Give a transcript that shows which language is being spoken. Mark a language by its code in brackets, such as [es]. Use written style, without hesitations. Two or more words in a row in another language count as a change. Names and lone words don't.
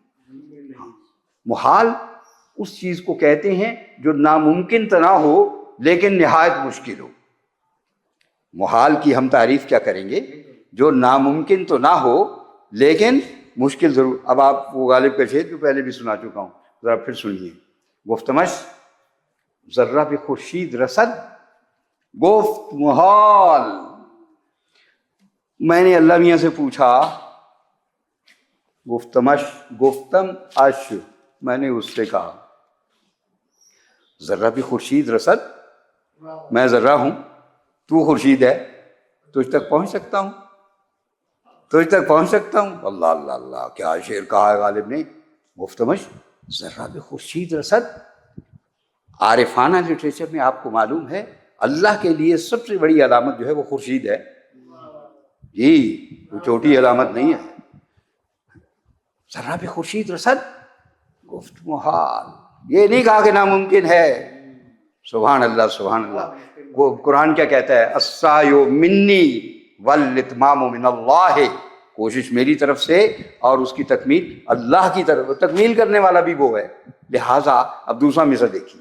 [ur] محال اس چیز کو کہتے ہیں جو ناممکن تو نہ ہو لیکن نہایت مشکل ہو. محال کی ہم تعریف کیا کریں گے؟ جو ناممکن تو نہ ہو لیکن مشکل ضرور. اب آپ وہ غالب کا شعر جو پہلے بھی سنا چکا ہوں، ذرا پھر سنیے. [fa] گفتمش ذرہ پہ خورشید رسد، گفت محال. [ur] میں نے اللہ میاں سے پوچھا، [fa] گفتم اش، [ur] میں نے اس سے کہا [fa] ذرہ بھی خورشید رسد، [ur] میں ذرہ ہوں، تو خورشید ہے، تجھ تک پہنچ سکتا ہوں، تجھ تک پہنچ سکتا ہوں. اللہ اللہ اللہ، کیا شعر کہا ہے غالب نے. [fa] گفتمش ذرہ بھی خورشید رسد. [ur] عارفانہ لٹریچر میں آپ کو معلوم ہے اللہ کے لیے سب سے بڑی علامت جو ہے وہ خورشید ہے. جی، وہ چھوٹی علامت نہیں ہے. [fa] ذرہ بھی خورشید رسد گفت محال. [ur] یہ نہیں کہا کہ ناممکن ہے. [ar] سبحان اللہ سبحان اللہ. [ur] وہ قرآن کیا کہتا ہے؟ [ar] السعی منی والاتمام من اللہ. [ur] کوشش میری طرف سے اور اس کی تکمیل اللہ کی طرف. تکمیل کرنے والا بھی وہ ہے. لہٰذا اب دوسرا مثال دیکھیے.